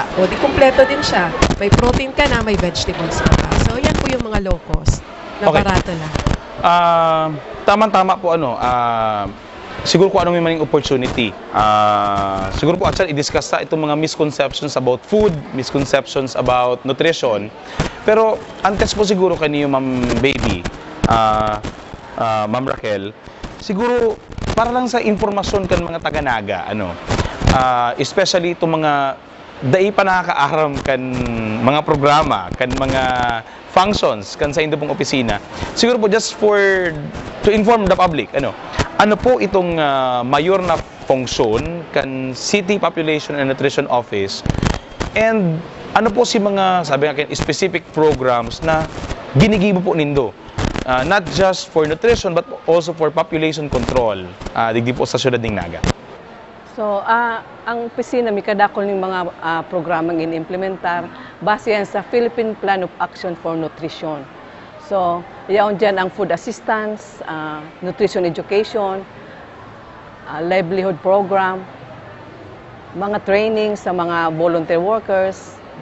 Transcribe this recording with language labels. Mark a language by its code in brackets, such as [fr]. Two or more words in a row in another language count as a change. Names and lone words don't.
[tl] O, di kompleto din siya. May protein ka na, may vegetables ka. So, yan po yung mga [en] low cost [tl] na barato lang. Tama-tama po siguro kung anong may maling opportunity. Siguro po actually i-discuss na itong mga [en] misconceptions about food, misconceptions about nutrition. [bik] Pero antes po siguro kaniyo Ma'am Baby, Ma'am Raquel, siguro para lang sa informasyon kan mga taga-Naga, especially itong mga dai pa nakakaaram kan mga programa, kan mga functions kan sa indo pong opisina. Siguro po [en] just to inform the public, [bik] ano po itong mayor na funksyon kan City Population and Nutrition Office, and ano po si mga sabi nga [en] specific programs [bik] na ginigibo po nindo, [en] not just for nutrition but also for population control [bik] digdi po sa syudad ng Naga. So, ang opisina may kadakol ng mga programang in-implementar base yan sa Philippine Plan of Action for Nutrition. So, yaon dyan ang [en] food assistance, nutrition education, livelihood program, [bik] mga training sa mga [en] volunteer workers.